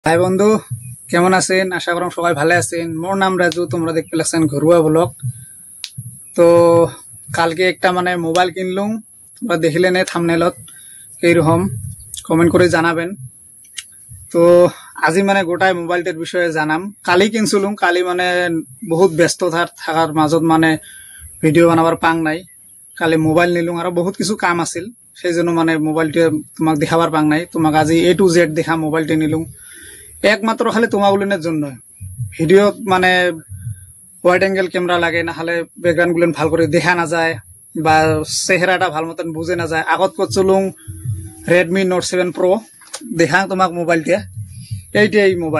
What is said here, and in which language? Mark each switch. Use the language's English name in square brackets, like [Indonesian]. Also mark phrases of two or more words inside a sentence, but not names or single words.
[Bangla] হাই বন্ধু, কেমন আছেন? আশা করম সবাই ভালো আছেন। মোর নাম রাজু, তোমরা দেখতে পাচ্ছেন ঘরুয়া ব্লগ। তো কালকে একটা মোবাইল কিনলুম, তোমরা দেখিলেন থাম্বনেলত এইরকম। কমেন্ট করে জানাবেন। তো আজি গোটাই মোবাইলটার বিষয়ে জানাম। কালি কিনছিলুম, কালি বহুত ব্যস্ত থাকার মাজত ভিডিও বানাবার পাং নাই। কালি মোবাইল নিলুম আর বহুত কিছু কাম আছিল, সেই জন্য মোবাইলটা তোমাক দেখাবার পাং নাই। তোমাক আজি [English] A to Z [Bangla] দেখা মোবাইলটা নিলুম একমাত্র খালি তোমাগুলিনের জন্য। [English] video wide angle camera [Bangla] লাগে, না হলে ব্যাকগ্রাউন্ড গুলো ভাল করে দেখা না যায় বা চেহারাটা ভাল মতন বুঝে না যায়। আগত করছিলুম রেডমি নোট 7 প্রো, দেখা তোমাক মোবাইলটা এই মোবাইল।